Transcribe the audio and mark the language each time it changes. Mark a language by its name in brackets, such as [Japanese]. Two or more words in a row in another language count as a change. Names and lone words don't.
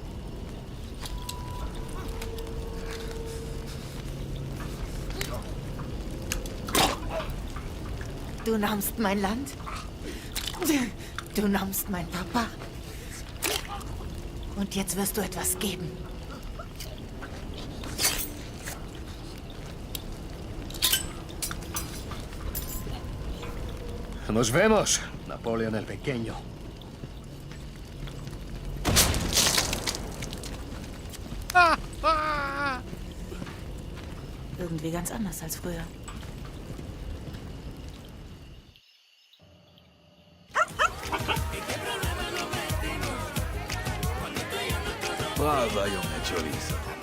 [German] Du nahmst mein Land. Du nahmst meinen Papa. Und jetzt wirst du etwas geben. [Spanish] Nos vemos, Napoleon el Pequeño. [German] Irgendwie ganz anders als früher. Brava, Junge Chorizo.